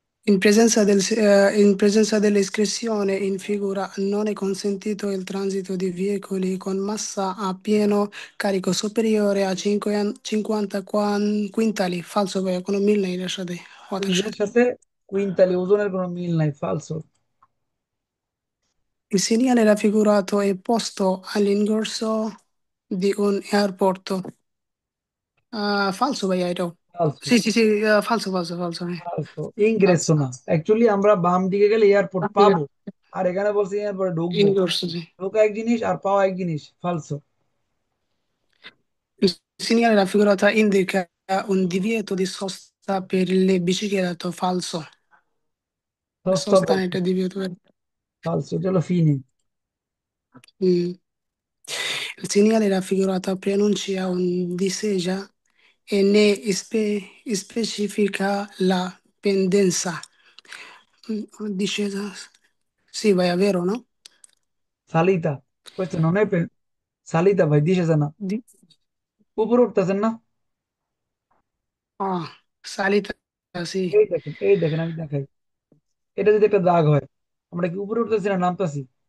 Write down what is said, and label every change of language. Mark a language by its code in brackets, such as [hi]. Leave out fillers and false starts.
[it] In presenza dell'iscrizione in figura non è consentito il transito di veicoli con massa a pieno carico superiore a 50 quintali, falso [bn] ভাইয়া, কোনো মিল নেই এর সাথে কথার এর সাথে। সাথে কুইন্টালি ওজনের কোনো মিল নাই, ফালসো। [it] Il segnale raffigurato è posto all'ingresso di un aeroporto. Falso [bn] ভাইয়া এটাও। [it] ফালসো। Sì, sì, sì, falso, falso, falso. ফালসো, Falso. [bn] ইংরেজও না। অ্যাকচুয়ালি আমরা বাম দিকে গেলে এয়ারপোর্ট পাবো, আর এখানে বলছি এয়ারপোর্টে ঢুকবো। [it] Ingresso, sì. [bn] ঢোকা এক জিনিস আর পাওয়া এক জিনিস, [it] ফালসো। Il segnale raffigurato indica un divieto di sosta per le biciclette, falso. সস্তা Sosta [bn] বলছে, [it] è divieto per... ফালসো। [bn] এটা হলো ফিনে। Mm. [it] Il segnale raffigurato preannuncia un disegno e ne specifica la pendenza. Discesa. Sì, vai a vero, no? সালিতা, questo non è সালিতা [bn] ভাই, [it] দিশে জানা। Di- [bn] উপরে উঠতেছেন না? [it] Ah, salita, sì. [bn] এই দেখেন আমি দেখাই। এটা যদি একটা দাগ হয়, আমরা কি উপরে উঠতেছি না নামতাছি?